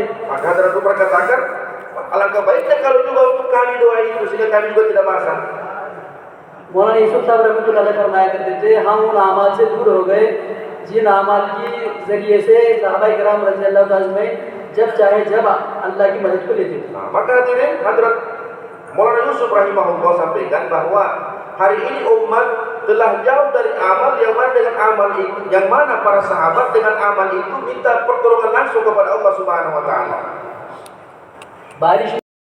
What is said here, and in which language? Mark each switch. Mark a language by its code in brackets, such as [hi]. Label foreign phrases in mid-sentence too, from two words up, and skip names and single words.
[id] Maka Hadrat Umar katakan, alangkah baiknya kalau juga untuk kami doa itu sehingga kami juga tidak basah. [hi] मौलाना यूसुफ साहब [ar] رحمة الله عليه [hi] फरमाया करते थे, हम उन अमाल से दूर हो गए जिन अमाल की जरिए से सहाबा किराम [ar] رضي الله تعالى عنهم [hi] जब चाहे जब अल्लाह की मदद को लेते थे। [id] Maka hadirin, Hadrat Maulana Yusuf rahimahullah sampaikan bahwa hari ini umat telah jauh dari amal yang mana para sahabat dengan amal itu minta pertolongan langsung kepada Allah [ar] سبحانه وتعالى. [hi] बारिश